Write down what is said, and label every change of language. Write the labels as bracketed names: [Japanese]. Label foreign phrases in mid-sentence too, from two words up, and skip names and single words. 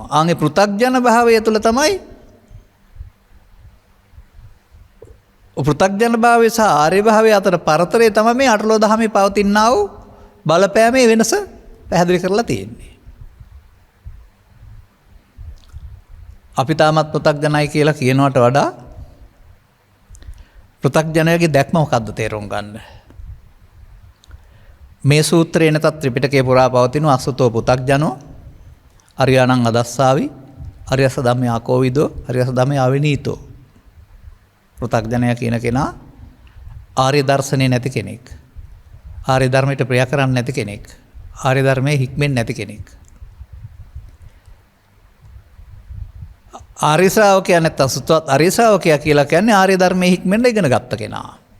[Sinhala] ආන්ගේ පෘථග්ජන භාවය තුළ තමයි පෘථග්ජන භාවය සහ ආර්ය භාවය අතර පරතරය තමයි මේ අටලෝ දහමේ පවතිනා වූ බලපෑමේ වෙනස පැහැදිලි කරලා තියෙන්නේ. අපි තාමත් පෘථග්ජනයි කියලා කියනවට වඩා පෘථග්ජනයාගේ දැක්ම මොකද්ද තේරුම් ගන්න. මේ සූත්‍රයේ නැතත් ත්‍රිපිටකයේ පුරා පවතින [Pali] අසුතෝ පුතග්ජනෝ අරියාණං අදස්සාවි අරියස ධම්මේ ආකෝවිදෝ අරියස ධම්මේ ආවිනීතෝ. [Sinhala] පෘථග්ජනයා කියන කෙනා ආර්ය දර්ශනේ නැති කෙනෙක්. ආර්ය ධර්මයට ප්‍රිය කරන්නේ නැති කෙනෙක්. ආර්ය ධර්මයේ හික්මෙන්නේ නැති කෙනෙක්. ආර්ය ශ්‍රාවකයා නැත්නම් සුතවත් ආර්ය ශ්‍රාවකයා කියලා කියන්නේ ආර්ය ධර්මයේ හික්මෙන්න ඉගෙන ගත්ත කෙනා.